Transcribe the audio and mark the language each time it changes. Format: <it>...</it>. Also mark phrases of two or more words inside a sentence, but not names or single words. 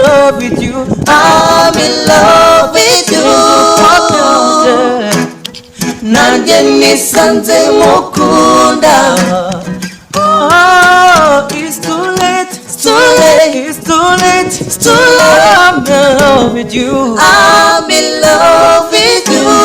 <en>love with you. I'm in love with you.</en> <rw>Nanjye nisanze mukunda.</rw> <en>Oh, it's too late, it's too late, it's too late, it's too late. I'm in love with you. I'm in love with you.</en>